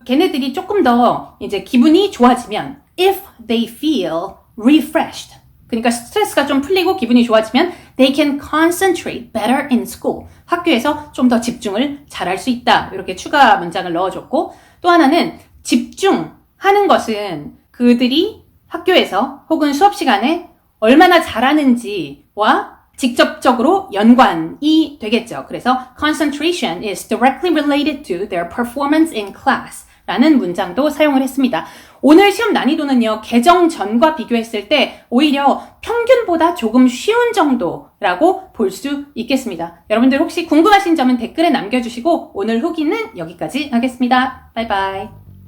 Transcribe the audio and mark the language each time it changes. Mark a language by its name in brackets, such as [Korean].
[Korean] 걔네들이 조금 더 이제 기분이 좋아지면 [English] if they feel refreshed, [Korean] 그러니까 스트레스가 좀 풀리고 기분이 좋아지면 [English] they can concentrate better in school, [Korean] 학교에서 좀 더 집중을 잘할 수 있다. 이렇게 추가 문장을 넣어줬고 또 하나는 집중하는 것은 그들이 학교에서 혹은 수업 시간에 얼마나 잘하는지와 직접적으로 연관이 되겠죠. 그래서 [English] concentration is directly related to their performance in class [Korean] 라는 문장도 사용을 했습니다. 오늘 시험 난이도는요, 개정 전과 비교했을 때 오히려 평균보다 조금 쉬운 정도라고 볼 수 있겠습니다. 여러분들 혹시 궁금하신 점은 댓글에 남겨주시고 오늘 후기는 여기까지 하겠습니다. 바이바이.